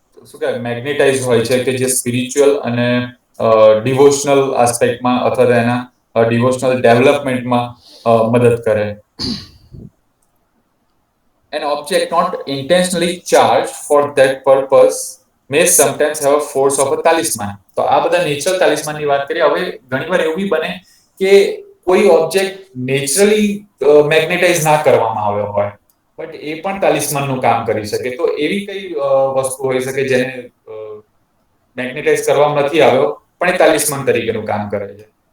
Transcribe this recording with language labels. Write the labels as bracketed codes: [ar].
[gu] શું કહેવાય મેગ્નેટાઇઝ હોય છે કે જે સ્પિરિચ્યુઅલ અને ડિવોશનલ આસ્પેક્ટમાં અથવા તો એના ડિવોશનલ ડેવલપમેન્ટમાં મદદ કરે. [en] An object not intentionally charged for that purpose may sometimes have a force of a talisman. [gu] તો આ બધા નેચરલ તાલિસ્માનની વાત કરીએ. હવે ઘણીવાર એવું બી બને કે કોઈ ઓબ્જેક્ટ નેચરલી મેગ્નેટાઇઝ ના કરવામાં આવ્યો હોય બટ એ પણ તાલિસ્માનનું કામ કરી શકે. તો એવી કઈ વસ્તુ હોઈ શકે જેને મેગ્નેટાઇઝ કરવામાં નથી આવ્યો પણ એ તાલિસ્માન તરીકેનું કામ કરે છે.